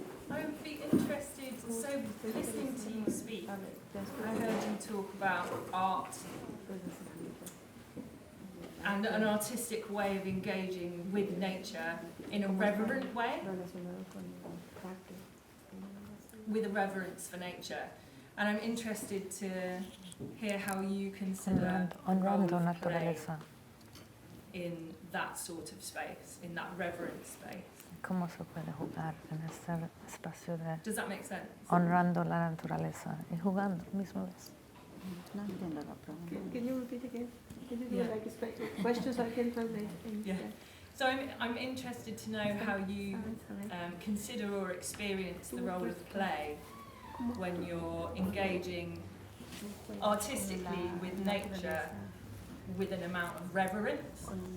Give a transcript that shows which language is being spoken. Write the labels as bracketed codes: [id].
[en] I would be interested, so listening to you speak, I heard you talk about art and an artistic way of engaging with nature in a reverent way, with a reverence for nature. And I'm interested to hear how you consider the role of play in that sort of space, in that reverent space. [es] ¿Cómo se puede jugar en este espacio de [en] Does that make sense? [es] honrando la naturaleza y jugando mismo vez? No entiendo la pregunta. [en] Can you repeat again? Can you do Yeah. like a questions I can translate? Yeah. So I'm interested to know how you consider or experience the role of play when you're engaging artistically with nature with an amount of reverence.